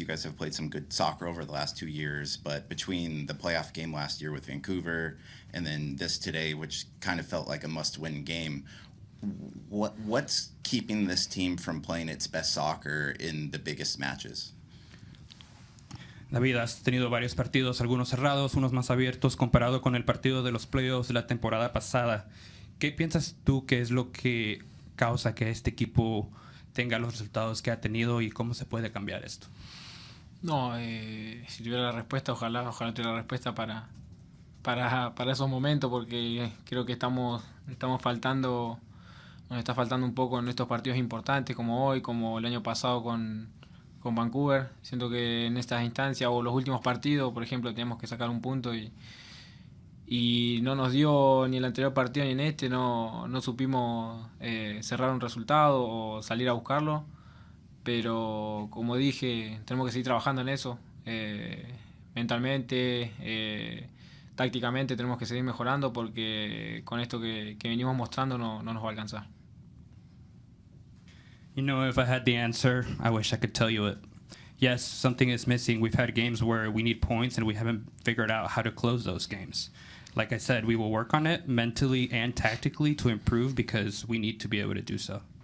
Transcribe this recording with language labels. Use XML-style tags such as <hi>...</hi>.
<en>You guys have played some good soccer over the last 2 years, but between the playoff game last year with Vancouver and then this today, which kind of felt like a must-win game, what's keeping this team from playing its best soccer in the biggest matches?</en> <es>David, has tenido varios partidos, algunos cerrados, unos más abiertos, comparado con el partido de los playoffs de la temporada pasada. ¿Qué piensas tú que es lo que causa que este equipo tenga los resultados que ha tenido y cómo se puede cambiar esto? No, si tuviera la respuesta, ojalá tuviera la respuesta para esos momentos, porque creo que nos está faltando un poco en estos partidos importantes, como hoy, como el año pasado con Vancouver. Siento que en estas instancias o los últimos partidos, por ejemplo, teníamos que sacar un punto y no nos dio ni el anterior partido ni en este, no supimos cerrar un resultado o salir a buscarlo, pero como dije, tenemos que seguir trabajando en eso, mentalmente, tácticamente tenemos que seguir mejorando, porque con esto que venimos mostrando no nos va a alcanzar.</es> <en>If I had the answer, I wish I could tell you it. Yes, something is missing. We've had games where we need points and we haven't figured out how to close those games. Like I said, we will work on it mentally and tactically to improve, because we need to be able to do so.</en>